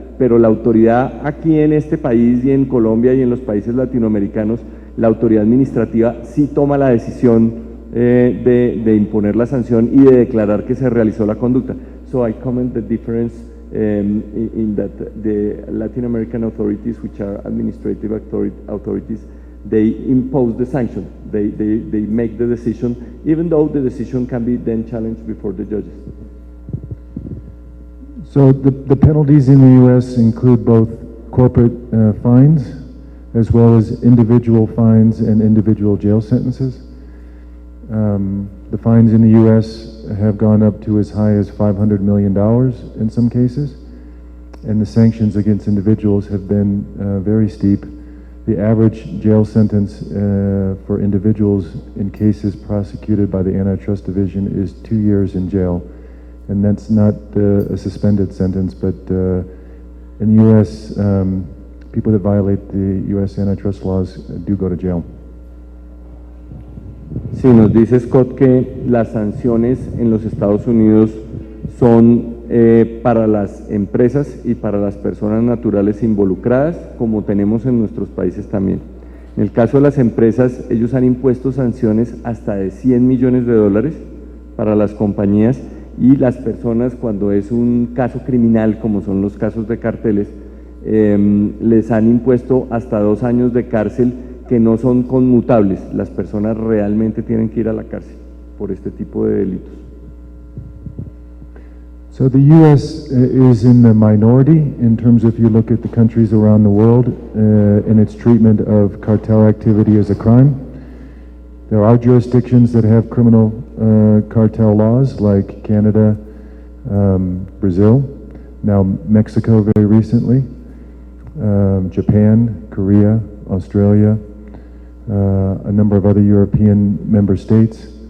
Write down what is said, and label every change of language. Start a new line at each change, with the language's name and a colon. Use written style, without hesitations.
Spanish: pero la autoridad aquí en este país y en Colombia y en los países latinoamericanos, la autoridad administrativa sí toma la decisión de imponer la sanción y de declarar que se realizó la conducta.
English: So I comment the difference in that the Latin American authorities, which are administrative authorities, they impose the sanction. They make the decision, even though the decision can be then challenged before the judges. So the penalties in the U.S. include both corporate fines as well as individual fines and individual jail sentences. The fines in the U.S. have gone up to as high as $500 million in some cases, and the sanctions against individuals have been very steep. The average jail sentence for individuals in cases prosecuted by the Antitrust Division is 2 years in jail, and that's not a suspended sentence, but in the U.S., people that violate the U.S. antitrust laws do go to jail.
Spanish: Sí, nos dice Scott que las sanciones en los Estados Unidos son para las empresas y para las personas naturales involucradas, como tenemos en nuestros países también. En el caso de las empresas, ellos han impuesto sanciones hasta de $100 millones para las compañías, y las personas, cuando es un caso criminal, como son los casos de carteles, les han impuesto hasta 2 años de cárcel, que no son conmutables. Las personas realmente tienen que ir a la cárcel por este tipo de delitos.
English: So the U.S. is in the minority in terms of, if you look at the countries around the world in its treatment of cartel activity as a crime. There are jurisdictions that have criminal cartel laws, like Canada, Brazil, now Mexico very recently, Japan, Korea, Australia, a number of other European member states.